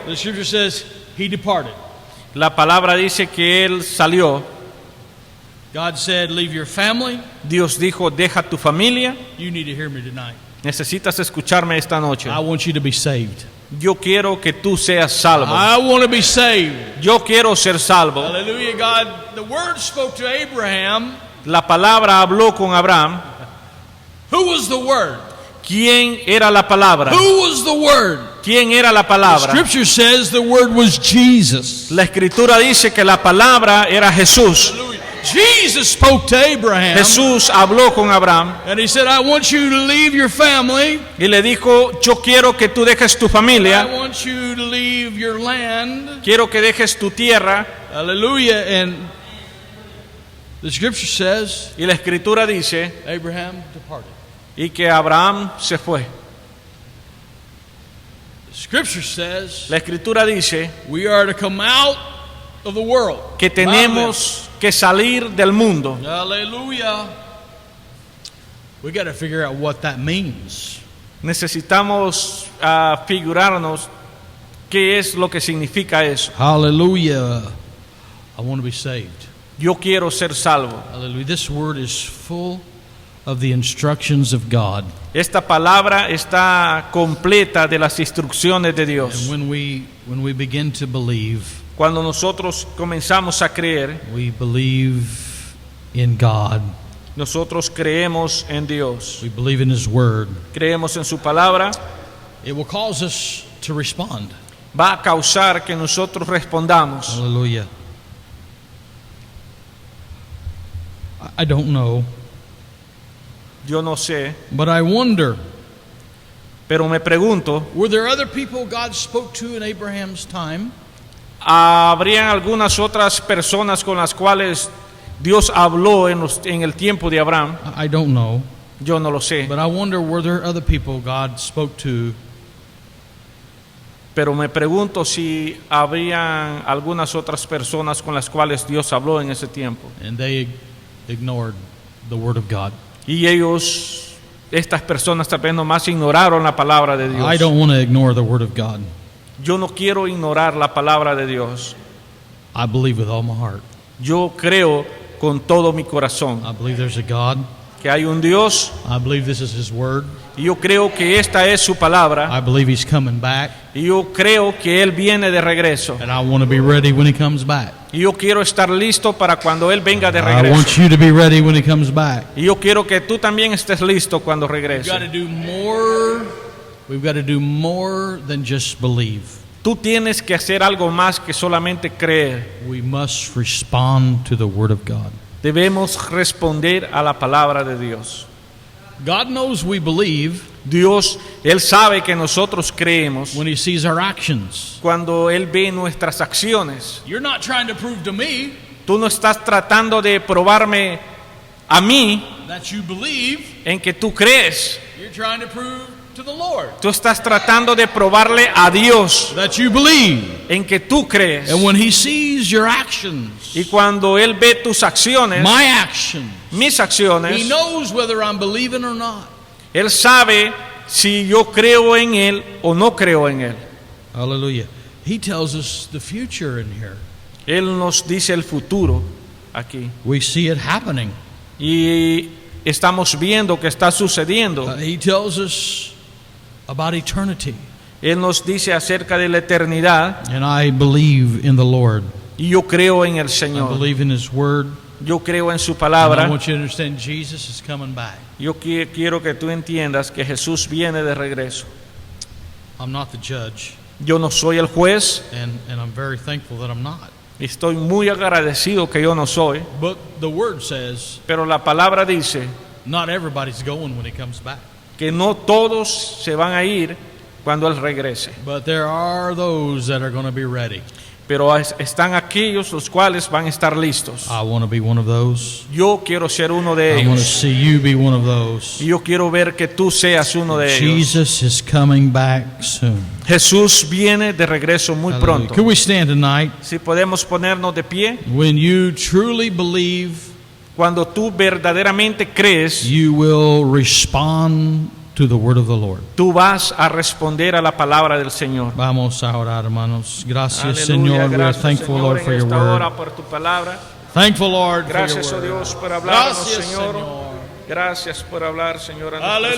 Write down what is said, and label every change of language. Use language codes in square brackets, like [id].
[en] the scripture says he departed. [es] la palabra dice que él salió. [en] God said, leave your family. [es] Dios dijo, deja tu familia. [en] You need to hear me tonight. [es] Necesitas escucharme esta noche. [en] I want you to be saved. [es] Yo quiero que tú seas salvo. [en] I want to be saved. [es] Yo quiero ser salvo. [en] Hallelujah. God, the word spoke to Abraham. [es] La palabra habló con Abraham. [en] Who was the word? [es] ¿Quién era la palabra? [en] Who was the word? [es] ¿Quién era la [en] The [es] palabra? [en] scripture says the word was Jesus. [es] La escritura dice que la palabra era Jesús. [en] Hallelujah. Jesus spoke to Abraham. [es] Jesús habló con Abraham [en] And he said, I want you to leave your family. [es] y le dijo, yo quiero que tú dejes tu [en] I [es] familia, [en] want you to leave your land. [es] quiero que dejes tu tierra. [en] Hallelujah. And the scripture says, [es] Y la escritura dice, [en] Abraham departed. [es] y que Abraham se fue. [en] The scripture says, [es] La escritura dice [en] we are to come out of the world. [es] que tenemos que salir del mundo. [en] Hallelujah. We got to figure out what that means. [es] Necesitamos figurarnos qué es lo que significa eso. [en] Hallelujah. I want to be saved. [es] Yo quiero ser salvo. [en] Hallelujah. This word is full of the instructions of God. [es] Esta palabra está completa de las instrucciones de Dios. [en] And when we begin to believe, [es] Cuando nosotros comenzamos a creer, [en] we believe in God. [es] nosotros creemos en Dios, [en] We believe in His Word. [es] creemos en su palabra, [en] It will cause us to respond. [es] va a causar que nosotros respondamos. [en] Hallelujah. I don't know, [es] Yo no sé, [en] but I wonder, [es] pero me pregunto, [en] were there other people God spoke to in Abraham's time? [es] ¿habrían algunas otras personas con las cuales Dios habló en el tiempo de Abraham? [en] I don't know, [es] Yo no lo sé, [en] but I wonder, were there other people God spoke to [es] pero me pregunto si habrían algunas otras personas con las cuales Dios habló en ese tiempo. [en] and they ignored the Word of God? [es] Y estas personas tal vez nomás ignoraron la palabra de Dios. [en] I don't want to ignore the Word of God. [es] Yo no quiero ignorar la palabra de Dios. [en] I believe with all my heart. [es] Yo creo con todo mi corazón [en] I believe there's a God. [es] que hay un Dios, [en] I believe this is His Word. [es] y yo creo que esta es su palabra, [en] I believe He's coming back, [es] y yo creo que Él viene de regreso. [en] and I want to be ready when He comes back. [es] Y yo quiero estar listo para cuando Él venga de [en] I [es] regreso. [en] want you to be ready when He comes back. [es] Y yo quiero que tú también estés listo cuando [en] We've [es] regrese. [en] got to do more. We've got to do more than just believe. [es] Tú tienes que hacer algo más que solamente creer. [en] We must respond to the Word of God. [es] Debemos responder a la palabra de Dios. [en] God knows we believe [es] Dios, Él sabe que nosotros creemos [en] when He sees our actions. [es] cuando Él ve nuestras acciones. [en] You're not trying to prove to me [es] Tú no estás tratando de probarme a mí [en] that you believe. [es] en que tú crees. [en] You're trying to prove to the Lord [es] Tú estás tratando de probarle a Dios [en] that you believe. [es] en que tú crees. [en] And when He sees your actions, [es] Y cuando Él ve tus acciones, [en] my actions, [es] mis [en] He [es] acciones, [en] knows whether I'm believing or not. [es] Él sabe si yo creo en Él o no creo en Él. [en] Hallelujah. He tells us the future in here. [es] Él nos dice el futuro aquí. [en] We see it happening. [es] Y estamos viendo que está sucediendo. [en] He tells us about eternity. [es] Él nos dice acerca de la eternidad. [en] And I believe in the Lord. [es] Y yo creo en el [en] I [es] Señor. [en] believe in His Word. [es] Yo creo en su [en] And I [es] palabra. [en] want you to understand Jesus is coming back. [es] Yo quiero que tú entiendas que Jesús viene de regreso. [en] I'm not the judge, [es] Yo no soy el juez. [en] and I'm very thankful that I'm not. [es] Y estoy muy agradecido que yo no soy. [en] But the Word says [es] Pero la palabra dice [en] not everybody's going when He comes back. [es] que no todos se van a ir cuando Él regrese. [en] But there are those that are going to be ready. [es] Pero están aquellos los cuales van a estar listos. [en] I want to be one of those. [es] Yo quiero ser uno de [en] I want to [es] ellos. [en] see you be one of those. [es] Y yo quiero ver que tú seas uno de ellos. [en] Jesus is coming back soon. [es] Jesús viene de regreso muy [en] Hallelujah. [es] pronto. [en] Could we stand tonight? [es] Si podemos ponernos de pie, [en] When you truly believe, [es] cuando tú verdaderamente crees, [en] you will respond to the word of the Lord. [es] tú vas a responder a la palabra del Señor. Vamos a orar, hermanos. Gracias, Aleluya, [en] Señor. We are [es] gracias, [en] thankful, [es] Señor, [en] Lord, [es] en [en] for your [es] esta hora [en] word. [es] por tu palabra. [en] Thankful, Lord, for [es] Gracias, [en] your [es] oh [en] word. [es] Dios, por hablarnos, Gracias, Señor. Señor. Gracias por hablar, Señor, a nuestras